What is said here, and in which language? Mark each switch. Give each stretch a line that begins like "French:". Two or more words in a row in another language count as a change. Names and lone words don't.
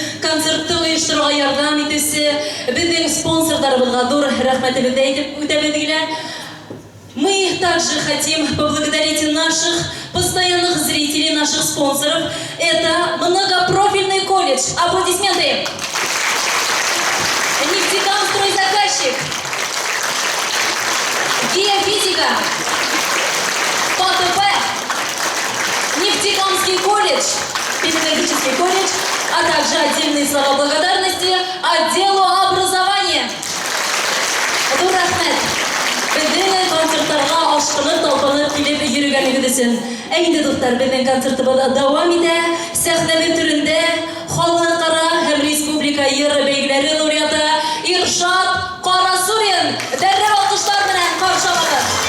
Tatar: концертты оештыруга ярдәм итүсе безнең спонсорларыбызга зур рәхмәтебезне әйтеп үтәбез.
Russian: Мы также хотим поблагодарить наших постоянных зрителей, наших спонсоров. Это многопрофильный колледж. Аплодисменты! Нефтекамстройзаказчик, геофизика, ПТП, Нефтекамский колледж, педагогический колледж, а также отдельные слова благодарности отделу образования.
Tatar: Рахмет! Безнең концертларга ашкынып, талпынып килеп йөргәнегез өчен. Инде дуслар, безнең концертыбыз дәвам итә. Сәхнәбез түрендә халыкара һәм республика йыр бәйгеләре лауреаты Иршат Карасурин дәррәү алкышлар белән каршы алабыз.